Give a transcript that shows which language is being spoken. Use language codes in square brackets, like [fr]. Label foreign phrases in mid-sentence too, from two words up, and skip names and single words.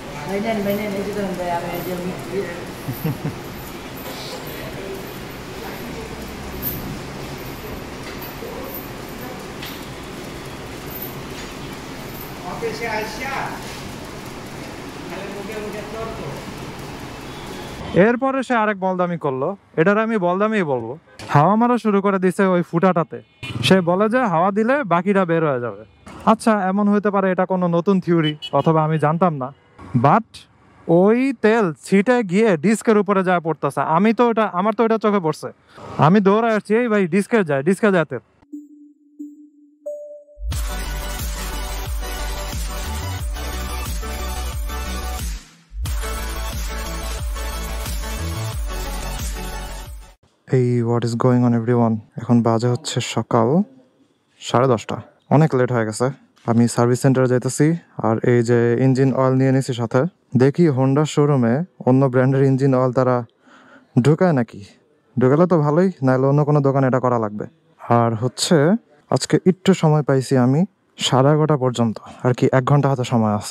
[id] Mainan itu kan bayar aja mikir. Oke si Aisyah. [bn] এরপরে সে আরেক বলদামি করলো, এটার আমি বলদামি বলবো। হাওয়া মারা শুরু করে দিছে ওই ফুটাটাতে। সে বলে যে হাওয়া দিলে বাকিটা বের হয়ে যাবে। আচ্ছা, এমন হইতে পারে এটা কোনো নতুন থিওরি, অথবা আমি জানতাম না। বাট ওই তেল ছিটে গিয়ে ডিস্কের উপরে যায় পড়তেছে। আমার তো এটা চোখে পড়ছে। আমি দৌড়ায় আসছি, এই ভাই ডিস্কে যায় তেল। [en] এই what is going on everyone. [bn] এখন বাজে হচ্ছে সকাল 10:30। অনেক লেট হয়ে গেছে। আমি সার্ভিস সেন্টারে যাইতেছি, আর এই যে [en] engine oil [bn] নিয়ে নিছি সাথে। দেখি হোন্ডার শোরুমে অন্য ব্র্যান্ডের [en] engine oil [bn] তারা ঢুকায় নাকি। ঢুকালে তো ভালোই, নাহলে অন্য কোনো দোকানে এটা করা লাগবে। আর হচ্ছে আজকে একটু সময় পাইছি আমি 11:30 পর্যন্ত, আর কি 1 ঘন্টা হাতে সময় আছে।